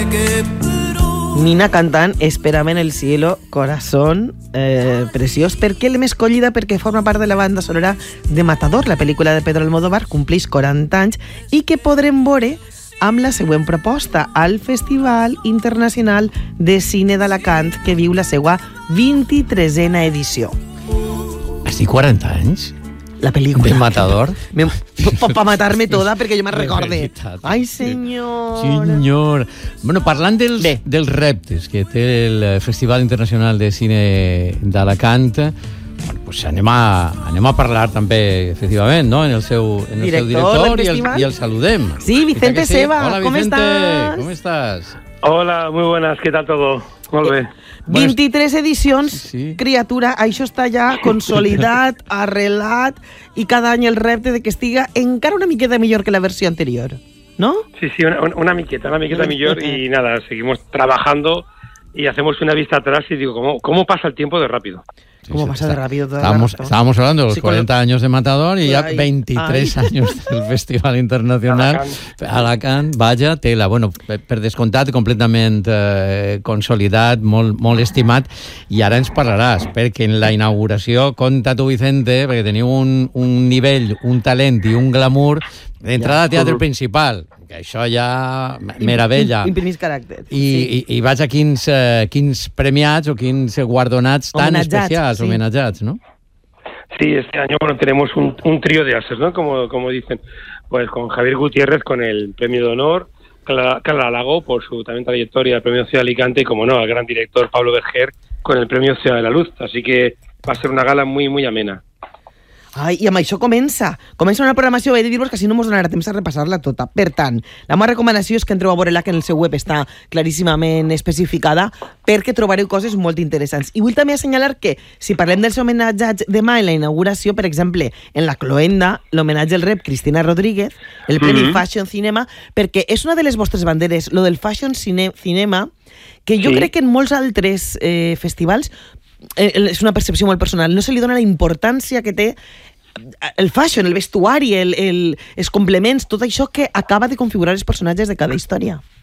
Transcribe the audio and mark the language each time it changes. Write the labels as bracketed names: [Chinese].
[Catalan] que Nina cantant Espera-me en el cielo, corazón, preciós. Per què l'hem escollida? Perquè forma part de la banda sonora de Matador, la pel·lícula de Pedro Almodóvar, complix 40 anys, i que podrem veure amb la següent proposta al Festival Internacional de Cine d'Alacant, que viu la seva 23a edició. Has dit 40 anys? La pel·lícula. De Matador? Pa matar-me toda, perquè jo me'n recorde. Ai, senyor. Senyor. Bueno, parlant dels reptes que té el Festival Internacional de Cine d'Alacant, pues anem a parlar també, efectivament, no? en el seu director i el saludem. Sí, Vicente Seva. [Spanish] Hola, ¿cómo Vicente? Estás? ¿Cómo estás? Hola, muy buenas, ¿qué tal todo? [Catalan] Molt bé. 23 edicions, sí. Criatura, això està ja consolidat, arrelat, i cada any el repte de que estiga encara una miqueta millor que la versió anterior, no? Sí, sí, una miqueta millor, i [Spanish] nada, seguimos trabajando y hacemos una vista atrás y digo, ¿cómo pasa el tiempo de rápido? ¿Cómo pasa de rápido todo? Estábamos hablando de los 40 años de Matador y ya 23 años del Festival Internacional Alacant, vaya tela. [Catalan] Bueno, per descomptat, completament consolidat, molt estimat, i ara ens parlaràs, perquè en la inauguració, compta tu, Vicente, perquè teniu un nivell, un talent i un glamour d'entrada a teatre principal. Això ja, meravella. Imprimis caràcter. I vaig a quins premiats o quins guardonats tan especials, sí. Homenatjats, no? [Spanish] Sí, este año bueno, tenemos un trío de ases, ¿no? Como dicen, pues con Javier Gutiérrez, con el premio de honor, Clara Lago, por su también trayectoria, el premio Ciudad Alicante, y como no, el gran director Pablo Berger, con el premio Ciudad de la Luz. Así que va a ser una gala muy, muy amena. [Catalan] Ai, i amb això comença una programació, he de dir-vos que si no mos donarà temps a repassar-la tota. Per tant, la meva recomanació és que entreu a veure-la, que en el seu web està claríssimament especificada, perquè trobareu coses molt interessants. I vull també assenyalar que si parlem dels homenatges demà en la inauguració, per exemple, en la Cloenda, l'homenatge el rep Cristina Rodríguez, el Premi Fashion Cinema, perquè és una de les vostres banderes, lo del Fashion Cinema, que jo crec que en molts altres festivals és una percepció molt personal, no se li dona la importància que té el fashion, el vestuari, els complements, tot això que acaba de configurar els personatges de cada història.